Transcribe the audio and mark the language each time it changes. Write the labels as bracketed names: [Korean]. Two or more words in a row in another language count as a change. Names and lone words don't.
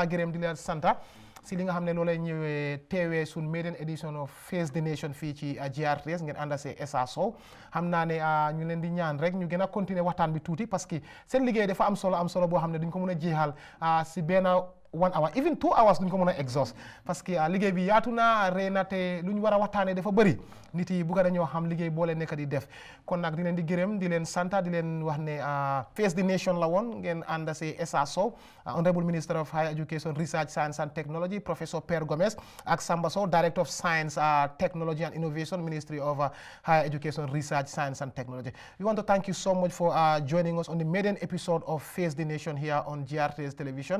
[Wolof] gerem di le santa si li nga xamne lolay ñëwé téwé sun [English] maiden edition of [Wolof] Face the Nation fi ci GRTS ngeen ànd ak SA Sow xam naa ne ñu leen di ñaan rek ñu gën a continuer waxtaan bi tuuti [French] parce que [Wolof] seen liggéey dafa am solo boo xam ne duñ ko mën a jeexal si benn [English] 1 hour even 2 hours [Wolof] duñ ko mën a exhaust [French] parce que [Wolof] liggéey bi yaatu na rëy na te lu ñu war a waxtaanee dafa bëri nit yi bugga dañoo xam liggéey boo leen nekk di def kon nag di leen di gërëm di leen santa di leen wax ne Face the Nation la woon ngeen ànd si Essa Sow [English] Honorable Minister of Higher Education Research Science and Technology [Wolof] Professor Per Gomez ak Samba Sow [English] Director of Science Technology and Innovation Ministry of Higher Education Research Science and Technology. We want to thank you so much for joining us on the maiden episode of Face the Nation here on GRTS Television.